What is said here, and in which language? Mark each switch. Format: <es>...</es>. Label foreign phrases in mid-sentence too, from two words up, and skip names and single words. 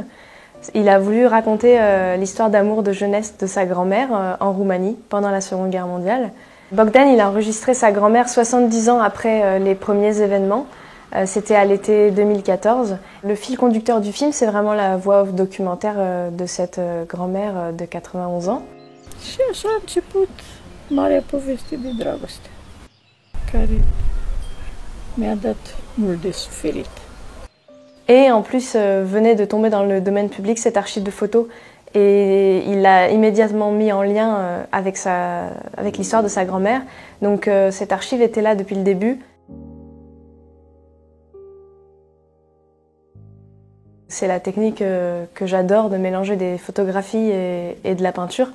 <fr>Il a voulu raconter l'histoire d'amour de jeunesse de sa grand-mère en Roumanie pendant la Seconde Guerre mondiale. Bogdan, il a enregistré sa grand-mère 70 ans après les premiers événements. C'était à l'été 2014. Le fil conducteur du film, c'est vraiment la voix off documentaire de cette grand-mère de 91 ans.</fr> <ro>Și așa a început marea poveste de dragoste, care mi-a dat mult de suferit.</ro> <fr>Et en plus, venait de tomber dans le domaine public cette archive de photos et il l'a immédiatement mis en lien avec l'histoire de sa grand-mère. Donc cette archive était là depuis le début. C'est la technique que j'adore, de mélanger des photographies et de la peinture.</fr>